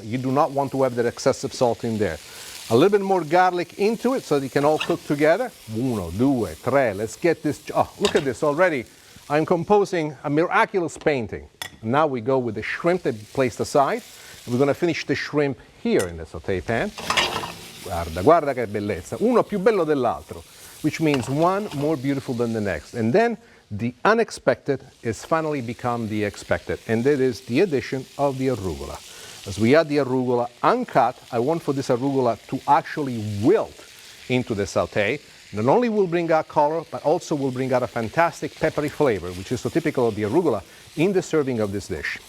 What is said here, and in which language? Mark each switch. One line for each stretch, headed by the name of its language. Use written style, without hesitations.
English: You do not want to have that excessive salt in there. A little bit more garlic into it so they can all cook together.
Italian: Uno, due, tre.
English: Let's get this. Oh, look at this already. I'm composing a miraculous painting. Now we go with the shrimp that we placed aside. We're going to finish the shrimp here in the sauté pan.
Italian: Guarda, guarda che bellezza. Uno più bello dell'altro,
English: which means one more beautiful than the next. And then the unexpected is finally become the expected, and that is the addition of the arugula. As we add the arugula uncut, I want for this arugula to actually wilt into the sauté. Not only will bring out color, but also will bring out a fantastic peppery flavor, which is so typical of the arugula in the serving of this dish.